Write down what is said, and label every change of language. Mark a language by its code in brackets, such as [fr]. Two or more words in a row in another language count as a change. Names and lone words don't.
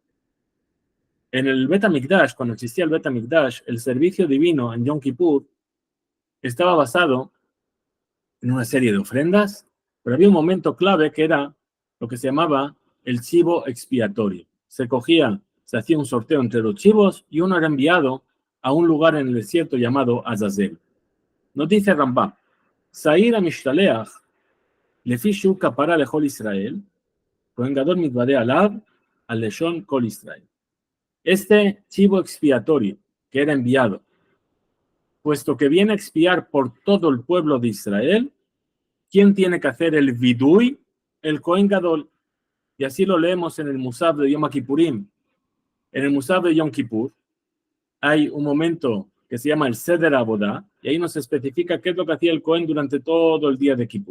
[es] En el Bet HaMikdash, cuando existía el Bet HaMikdash, el servicio divino en Yom Kippur estaba basado en una serie de ofrendas, pero había un momento clave que era lo que se llamaba el chivo expiatorio. Se hacía un sorteo entre los chivos y uno era enviado a un lugar en el desierto llamado Azazel. Nos dice [he] Rambam, שעיר המשתלח לפי שהוא כפרה לכל ישראל כהן גדול מתודה עליו על לשון כל ישראל. [es] Este chivo expiatorio que era enviado, puesto que viene a expiar por todo el pueblo de Israel, ¿quién tiene que hacer el vidui? El [he] כהן גדול. [es] Y así lo leemos en el Musaf de Yom Kippurim. En el Musaf de Yom Kippur hay un momento que se llama el Seder Avodah, y ahí nos especifica qué es lo que hacía el Kohen durante todo el día de Kippur.